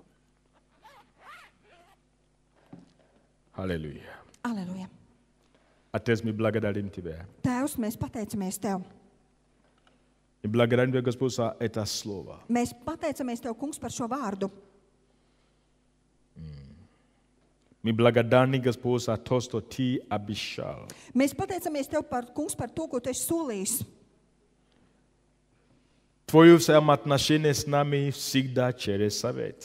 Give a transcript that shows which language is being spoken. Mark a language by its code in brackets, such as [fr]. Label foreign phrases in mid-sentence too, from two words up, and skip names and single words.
[ru] Аллилуйя. [lv] Aleluja. [ru] А Отец, мы благодарим Тебя. [lv] Tēvs, mēs pateicamies Tev. [ru] Мы благодарим Тебя, Господь, за это слово. [lv] Mēs pateicamies Tev, Kungs, par šo vārdu. [ru] Мы благодарны, Господь, за то, что Ты обещал. [lv] Mēs pateicamies Tev, Kungs, par to, ko Tu esi solījis. [ru] Твое взаимоотношение с нами всегда через совет.